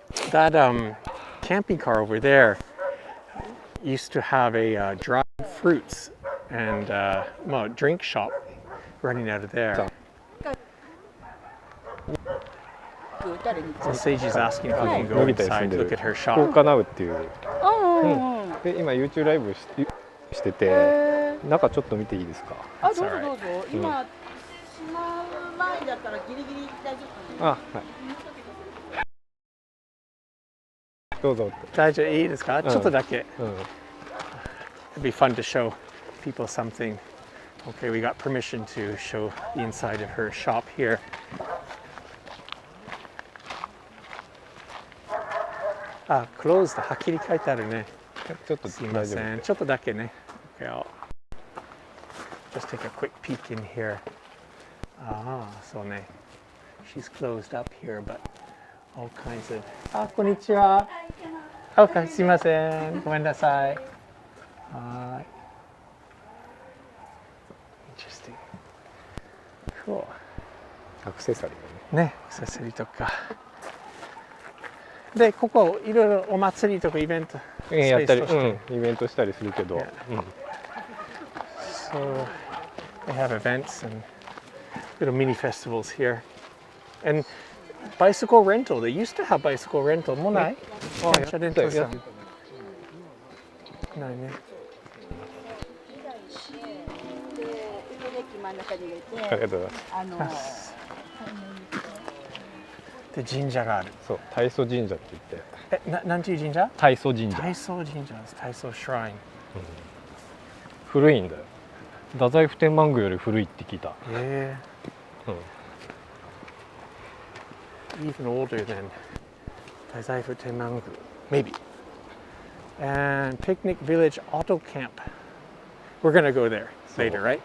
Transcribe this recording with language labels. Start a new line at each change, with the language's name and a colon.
English: That camping car over there used to have a dried fruits and drink shop running out of there. So Seiji's asking if we can go inside to look at her shop.
Japanese: Fukuoka Now っていう。で今 YouTube ライブしてて、中ちょっと見ていいですか？あ、どうぞどうぞ。今しまう前だったらギリギリ大丈夫かな。あ、はい。どうぞ。大丈夫いいですか？ちょっとだけ。
English: It'd be fun to show people something. Okay, we got permission to show the inside of her shop here.
Japanese: あ、closed はっきり書いてあるね。ちょっとすいません。ちょっとだけね。
English: Okay, I'll just take a quick peek in here.
Japanese: そうね。
English: She's closed up here, but all kinds of.
Japanese: こんにちは。すいません。ごめんなさい。
English: はい。Interesting. Cool.
Japanese: アクセサリーね。アクセサリーとか。で、ここいろいろお祭りとかイベントやったり、イベントしたりするけど。
English: So they have events and little mini festivals here. And bicycle rental. They used to have bicycle rental.
Japanese: もうない？電車レンタルさん。ないね。ありがとうございます。で神社がある。そう、大祖神社って言って。なんていう神社？大祖神社。大祖神社です。大祖 shrine。古いんだよ。太宰府天満宮より古いって聞いた。
English: Even older than 太宰府天満宮。Maybe. And Picnic Village Auto Camp. We're gonna go there later, right?